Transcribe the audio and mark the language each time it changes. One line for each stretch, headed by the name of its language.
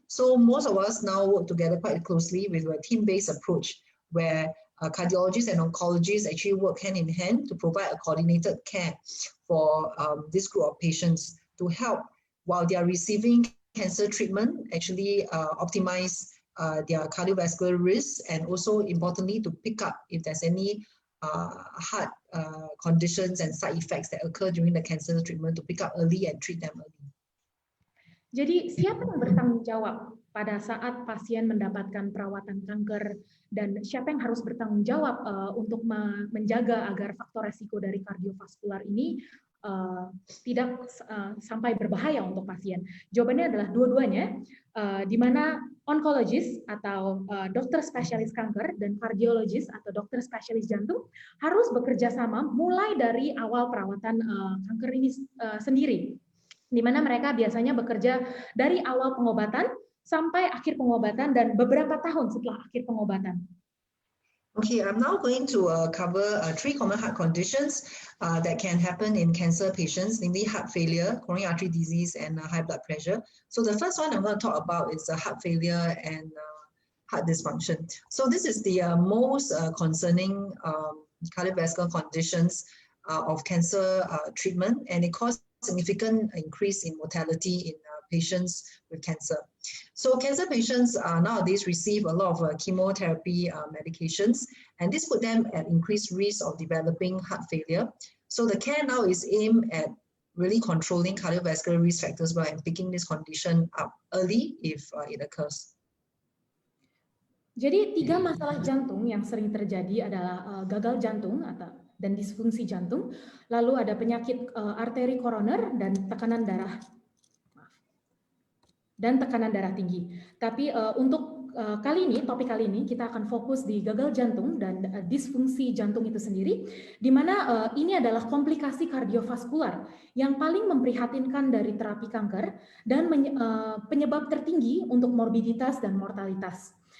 English: So most of us now work together quite closely with a team-based approach where cardiologists and oncologists actually work hand in hand to provide a coordinated care for this group of patients to help while they are receiving cancer treatment, actually optimize their cardiovascular risks, and also importantly to pick up if there's any heart conditions and side effects that occur during the cancer treatment, to pick up early and treat them early.
Indonesian: Jadi siapa yang bertanggung jawab pada saat pasien mendapatkan perawatan kanker, dan siapa yang harus bertanggung jawab untuk menjaga agar faktor resiko dari kardiovaskular ini tidak sampai berbahaya untuk pasien? Jawabannya adalah dua-duanya, di mana onkologis atau dokter spesialis kanker dan kardiologis atau dokter spesialis jantung harus bekerja sama mulai dari awal perawatan kanker ini sendiri, di mana mereka biasanya bekerja dari awal pengobatan sampai akhir pengobatan dan beberapa tahun setelah akhir pengobatan.
English: Okay, I'm now going to cover 3 common heart conditions that can happen in cancer patients, namely heart failure, coronary artery disease, and high blood pressure. So the first one I'm going to talk about is heart failure and heart dysfunction. So this is the most concerning cardiovascular conditions of cancer treatment, and it causes significant increase in mortality in patients with cancer. So cancer patients nowadays receive a lot of chemotherapy medications, and this put them at increased risk of developing heart failure. So the care now is aimed at really controlling cardiovascular risk factors by picking this condition up early if it occurs.
Indonesian: Jadi 3 masalah jantung yang sering terjadi adalah gagal jantung dan disfungsi jantung, lalu ada penyakit arteri koroner dan tekanan darah tinggi. Tapi untuk topik kali ini kita akan fokus di gagal jantung dan disfungsi jantung itu sendiri, di mana ini adalah komplikasi kardiovaskular yang paling memprihatinkan dari terapi kanker dan penyebab tertinggi untuk morbiditas dan mortalitas.